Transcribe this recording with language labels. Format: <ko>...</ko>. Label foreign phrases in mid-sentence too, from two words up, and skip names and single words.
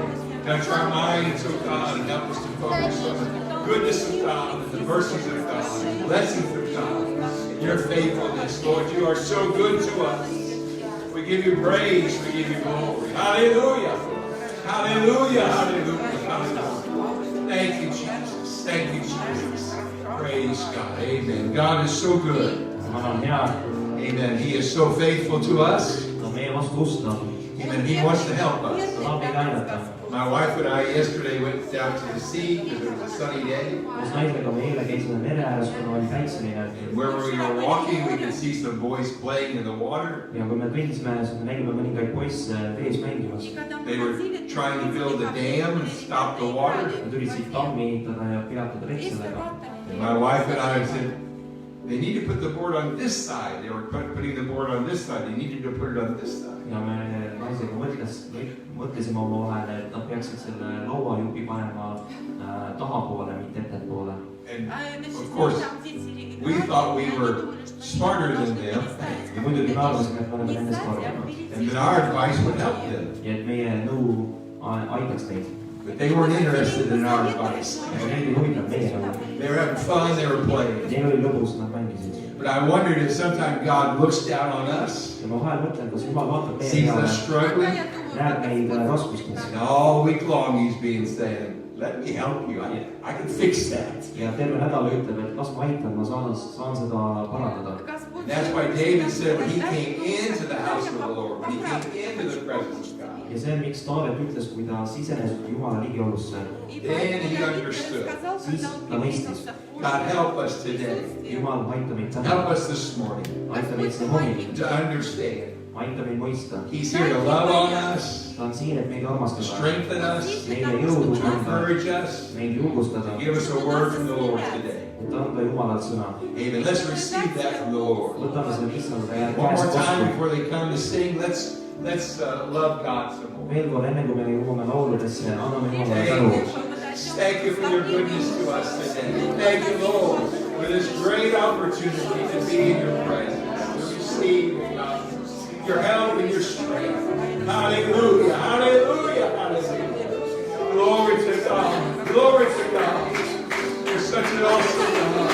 <en>Touch our minds, oh God, and help us to focus on the goodness of God and the mercies of God and the blessings of God and your faithfulness. Lord, you are so good to us. We give you praise, we give you glory. Hallelujah. Hallelujah, hallelujah, hallelujah. Thank you, Jesus. Thank you, Jesus. Praise God. Amen. God is so good.</en> <et>Jumal on hea.</et> <en>Amen. He is so faithful to us.</en> <et>Ta on meie vastu ustav.</et> <en>Amen. He wants to help us.</en> <et>Ta tahab meid aidata.</et> <en>My wife and I yesterday went down to the sea because it was a sunny day.</en> <et>Koos naisega me eile käisime mere ääres, kuna oli päikseline.</et> <en>And where we were walking, we could see some boys playing in the water.</en> <et>Ja kui me kõndisime, siis me nägime mõningaid poisse vees mängimas.</et> <en>They were trying to build a dam and stop the water.</en> <et>Nad üritasid tammi ehitada ja peatada vett sellega.</et> <en>And my wife and I said, they need to put the board on this side. They were putting the board on this side. They needed to put it on this side.</en> <et>Ja me naisega mõtlesime oma vahel, et nad peaksid selle lauajupi panema tahapoole, mitte ettepoole.</et> <en>And of course, we thought we were smarter than them.</en> <et>Ja muidugi me arvasime, et me oleme nendest paremad.</et> <en>And that our advice would help them.</en> <et>Ja et meie nõu aitaks neid.</et> <en>But they weren't interested in our advice.</en> <et>Aga neil ei huvitanud meie nõu.</et> <en>They were having fun, they were playing.</en> <et>Neil oli lõbus, nad mängisid.</et> <en>But I wondered if sometimes God looks down on us,</en> <et>Ja ma vahel mõtlen, kas Jumal vaatab meie sees peale,</et> <en>us struggling,</en> <et>näeb meid raskustes.</et> <en>and all week long He's being saying, let me help you. I can fix that.</en> <et>Ja terve nädal ütleb, et las ma aitan, ma saan seda parandada.</et> <en>And that's why David said when he came into the house of the Lord, when he came into the presence of God,</en> <et>Ja see on, miks Taavet ütles, kui ta sisenes Jumala ligiolusse,</et> <en>then he understood.</en> <et>siis ta mõistis.</et> <en>God, help us today.</en> <et>Jumal, aita meid</et> <en>Help</en> <et>täna.</et> <en>us this morning</en> <et>Aita meid see hommik.</et> <en>to understand.</en> <et>Aita meid mõista.</et> <en>He's here to love on us,</en> <et>Ta on siin, et meid</et> <en>to</en> <et>armastada.</et> <en>strengthen us,</en> <et>Meile jõudu</et> <en>to</en> <et>anda.</et> <en>encourage us,</en> <et>Meid julgustada.</et> <en>to give us a word from the Lord today.</en> <et>Et anda Jumalalt sõna.</et> <en>Amen. Let's receive that from the Lord.</en> <et>Võtame selle issanda</et> <en>One more</en> <et>käest</et> <en>time</en> <et>vastu.</et> <en>before they come to sing, let's love God some more.</en> <et>Veel kord, enne kui me jõuame lauludesse, anname Jumalale tänu.</et> <en>Thank you for your goodness to us today. Thank you, Lord, for this great opportunity to be in your presence, to receive, God, your help and your strength. Hallelujah, hallelujah, hallelujah. Glory to God, glory to God. You're such an awesome God.</en>